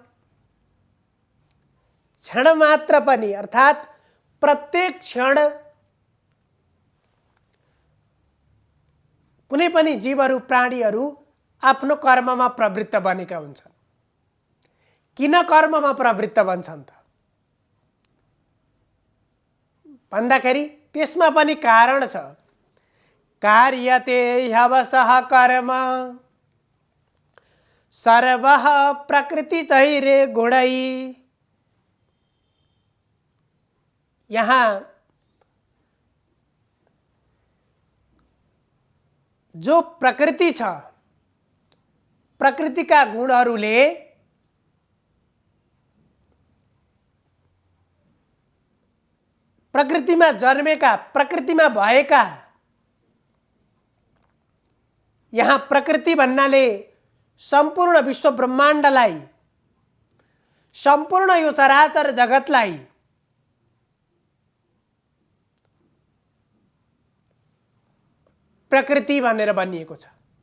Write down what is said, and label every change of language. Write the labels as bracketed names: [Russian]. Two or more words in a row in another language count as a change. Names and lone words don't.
[Nepali] क्षण मात्र पनि अर्थात् प्रत्येक क्षण कुनै पनि जीवहरू, प्राणीहरू आफ्नो कर्ममा प्रवृत्त बनेका हुन्छन्। किन कर्ममा प्रवृत्त बन्छन् त भन्दाखेरि त्यसमा पनि कारण छ। [Sanskrit] कार्यते ह्यवसः कर्म सर्वः प्रकृतिचैरे गुणै। [Nepali] यहाँ जो प्रकृति छ, प्रकृतिका गुणहरूले प्रकृतिमा जन्मेका, प्रकृतिमा भएका, यहाँ प्रकृति भन्नाले सम्पूर्ण विश्व ब्रह्माण्डलाई, सम्पूर्ण यो चराचर जगतलाई प्रकृति भनेर भनिएको छ।